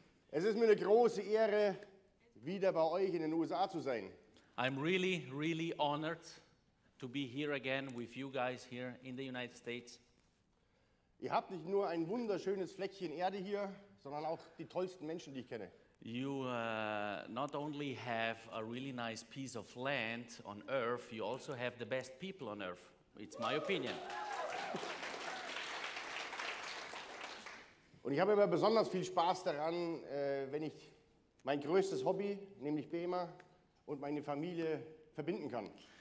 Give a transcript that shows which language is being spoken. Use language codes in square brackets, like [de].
[de] Es ist mir eine große Ehre, wieder bei euch in den USA zu sein. [en] I'm really, really honored to be here again with you guys here in the United States. [de] Ihr habt nicht nur ein wunderschönes Fleckchen Erde hier, sondern auch die tollsten Menschen, die ich kenne. [en] You not only have a really nice piece of land on earth, you also have the best people on earth. It's my opinion. [de] Und ich habe immer besonders viel Spaß daran, wenn ich mein größtes Hobby, nämlich Bemer, und meine Familie verbinden kann.